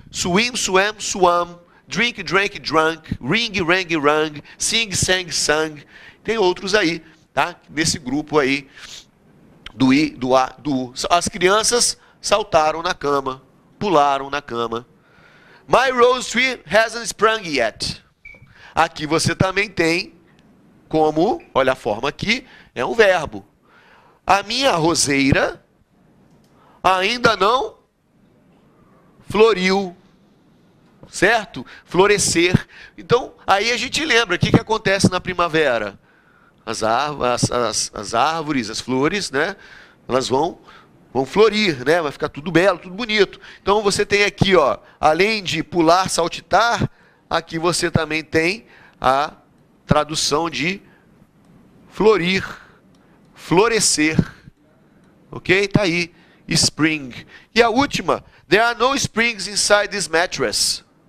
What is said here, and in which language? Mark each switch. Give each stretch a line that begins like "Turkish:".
English: Swim, swam, swam. Drink, drank, drunk. Ring, rang, rang. Sing, sang, sang.
Portuguese: Tem outros aí, tá? Nesse grupo aí do I, do A, do U. As crianças saltaram na cama, pularam na cama.
English: My rose tree hasn't sprung yet.
Portuguese: Aqui você também tem como, olha a forma aqui, é um verbo. A minha roseira ainda não floriu. Certo? Florescer. Então, aí a gente lembra o que acontece na primavera. As árvores, as flores, né? Elas vão florir, né? Vai ficar tudo belo, tudo bonito. Então você tem aqui, ó, além de pular, saltitar, aqui você também tem a tradução de florir, florescer. Ok? Tá aí. Spring. E a última.
English: There are no springs inside this mattress.